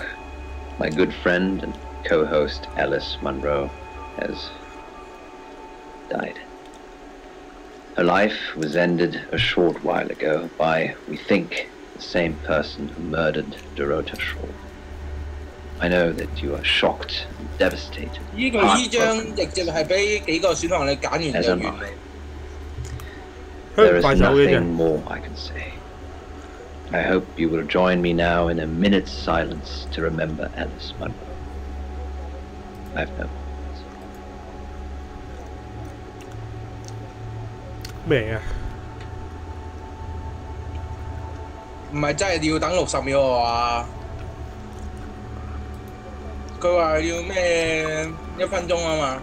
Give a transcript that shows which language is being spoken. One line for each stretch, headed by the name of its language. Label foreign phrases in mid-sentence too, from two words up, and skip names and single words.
English: My good friend and co-host Alice Monroe has died. Her life was ended a short while ago by, we think, the same person who murdered Dorota Shaw. I know that you are shocked and devastated.
Cantonese: 呢張直接係俾幾個選項你揀完就完美。
English: There is nothing more I can say. I hope you will join me now in a minute's silence to remember Alice Monroe. I've no words.
Cantonese: 咩啊？唔係真係要等60秒啊！佢話要咩1分鐘啊嘛？